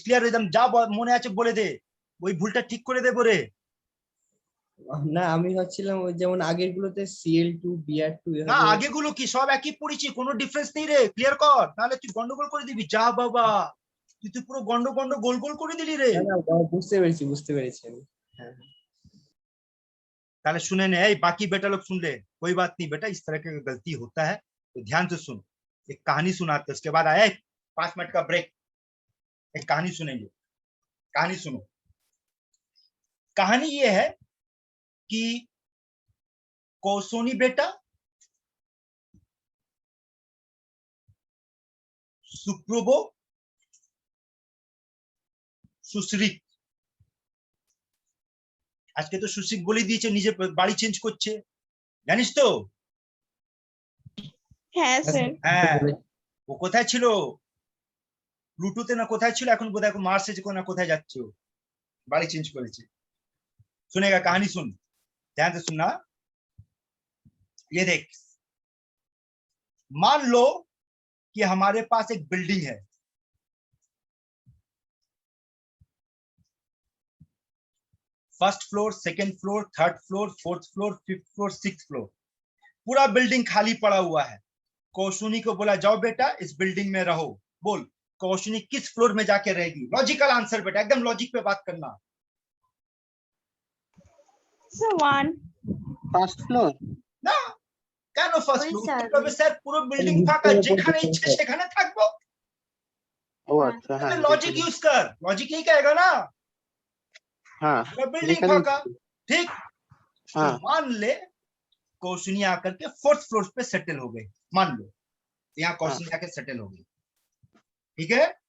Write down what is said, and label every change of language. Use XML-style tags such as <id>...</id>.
<bn>Clear একদম, যা মনে আছে বলে দে, ওই ভুলটা ঠিক করে দেবো রে। না আমি ভাবছিলাম ওই যেমন আগের গুলোতে Cl2 Br2 না আগেগুলো কি সব একই পড়েছি, কোনো ডিফারেন্স নেই রে, ক্লিয়ার কর, নাহলে তুই গন্ডগোল করে দিবি। যা বাবা, তুই তো পুরো গন্ড গোল গোল করে দিলি রে। বুঝতে পেরেছি আমি। হ্যাঁ</bn> <hi>ताले सुने नहीं, बाकी बेटा लोग सुन ले, कोई बात नहीं बेटा, इस तरह की गलती होता है तो ध्यान से सुन। एक कहानी सुनाते, उसके बाद आए 5 मिनट का ब्रेक, एक कहानी सुनेंगे। कहानी सुनो। कहानी ये है कि कौसोनी बेटा सुप्रोबो सुश्रिक,</hi> <bn>আজকে তো সুশ্রিক বলে দিয়েছে নিজে বাড়ি চেঞ্জ করছে, জানিস তো? হ্যাঁ স্যার। হ্যাঁ, ও কোথায় ছিল? প্লুটোতে না কোথায় ছিল, এখন বোধহয় মার্সে না কোথায় যাচ্ছে, ও বাড়ি চেঞ্জ করেছে।</bn> <hi>सुनेगा, कहानी सुन, ध्यान से सुनना। ये देख, मान लो कि हमारे पास एक बिल्डिंग है, first floor, second floor, third floor, fourth floor, fifth floor, sixth floor, पूरा बिल्डिंग खाली पड़ा हुआ है। कौशुनी को बोला जाओ बेटा इस बिल्डिंग में रहो। बोल कौशुनी किस फ्लोर में जाके रहेगी? लॉजिकल आंसर बेटा, एकदम लॉजिक पे बात करना।</hi> <bn>স্যার 1। First floor. না কেন ফার্স্ট ওই ফ্লোর? স্যার, তবে স্যার পুরো বিল্ডিং ফাঁকা, যেখানে ইচ্ছে সেখানে থাকবো। ও আচ্ছা, হ্যাঁ</bn> <hi>लॉजिक यूज कर, लॉजिक यही कहेगा ना,</hi> <bn>হ্যাঁ</bn> <hi>बिल्डिंग</hi> <bn>যেখানে</bn> <hi>फाका, ठीक। हाँ। तो मान ले कौशुनी आकर के फोर्थ फ्लोर पे सेटल हो गई, मान लो यहाँ कौशुनी आके सेटल हो गई, ठीक है।</hi>